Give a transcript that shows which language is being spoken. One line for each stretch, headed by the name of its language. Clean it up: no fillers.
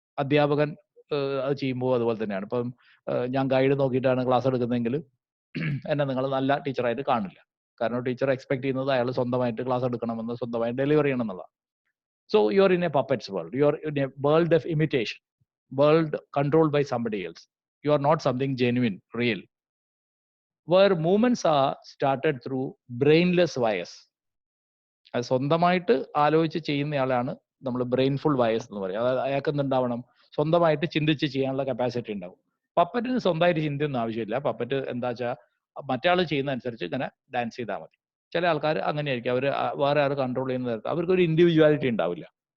Malayalam: അധ്യാപകൻ അത് ചെയ്യുമ്പോൾ അതുപോലെ തന്നെയാണ്. ഇപ്പം ഞാൻ ഗൈഡ് നോക്കിയിട്ടാണ് ക്ലാസ് എടുക്കുന്നതെങ്കിൽ എന്നെ നിങ്ങൾ നല്ല ടീച്ചറായിട്ട് കാണില്ല. കാരണം ടീച്ചർ എക്സ്പെക്ട് ചെയ്യുന്നത് അയാൾ സ്വന്തമായിട്ട് ക്ലാസ് എടുക്കണമെന്ന്, സ്വന്തമായിട്ട് ഡെലിവറി ചെയ്യണം എന്നുള്ളതാണ്.
English: So you are in a puppet's world. You are in a world of imitation, world controlled by somebody else. You are not something genuine, real. Where movements are started through brainless wires.
Malayalam: അത് സ്വന്തമായിട്ട് ആലോചിച്ച് ചെയ്യുന്നയാളാണ് നമ്മൾ ബ്രെയിൻഫുൾ വയസ് എന്ന് പറയും. അതായത് അയാൾക്ക് എന്തുണ്ടാവണം, സ്വന്തമായിട്ട് ചിന്തിച്ച് ചെയ്യാനുള്ള കപ്പാസിറ്റി ഉണ്ടാവും. പപ്പറ്റിന് സ്വന്തമായിട്ട് ചിന്തയൊന്നും ആവശ്യമില്ല. പപ്പറ്റ് എന്താ വെച്ചാൽ മറ്റേ ആൾ ചെയ്യുന്ന അനുസരിച്ച് ഇങ്ങനെ ഡാൻസ് ചെയ്താൽ മതി. ചില ആൾക്കാർ അങ്ങനെയായിരിക്കും, അവർ വേറെ ആൾ കൺട്രോൾ ചെയ്യുന്ന തരത്തിൽ അവർക്കൊരു ഇൻഡിവിജ്വാലിറ്റി ഉണ്ടാവില്ല.